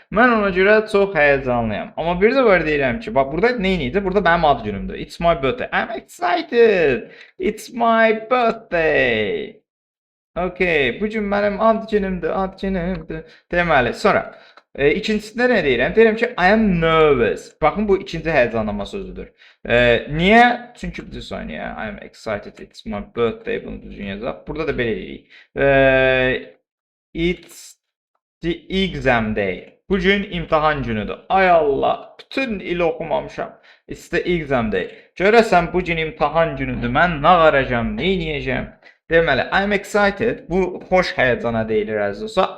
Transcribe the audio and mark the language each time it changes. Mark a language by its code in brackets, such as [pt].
[az] Mən ona görə çox həyəcanlıyam. Amma bir də var deyirəm ki, bax, burada nə idi? Burada mənim ad günümdür. [en] It's my birthday. I'm excited. It's my birthday. [az] Okay, bu gün mənim ad günümdür. Deməli, sonra ikincisində nə deyirəm? Deyirəm ki, [en] I am nervous. [az] Baxın, bu ikinci həyəcanlanma sözüdür. Niyə? Çünki bir saniyə, [en] I am excited, it's my birthday, [az] bunu düzgün yazaq. Burada da belə deyirik. [en] It's the exam day. [az] Bugün imtahan günüdür. Ay Allah, bütün il oxumamışam. [en] It's the exam day. [az] Görəsən, bugün imtahan günüdür. Mən nə qaracam, nə edəcəm? Deməli, [en] I am excited. [az] Bu xoş həyəcana deyilir, əziz olsa.